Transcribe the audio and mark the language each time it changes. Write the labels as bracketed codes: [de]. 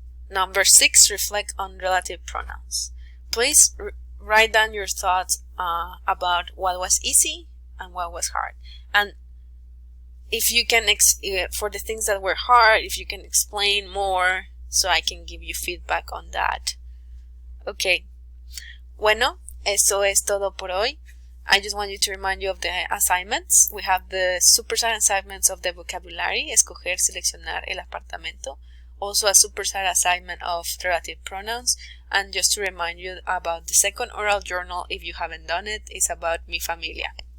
[en] Number 6, reflect on relative pronouns. Please write down your thoughts about what was easy and what was hard. And if you can, for the things that were hard, if you can explain more so I can give you feedback on that. Okay. [es] Bueno, eso es todo por hoy. [en] I just want you to remind you of the assignments. We have the superstar assignments of the vocabulary, [es] escoger, seleccionar el apartamento. [en] Also a superstar assignment of relative pronouns. And just to remind you about the second oral journal, if you haven't done it, it's about mi familia.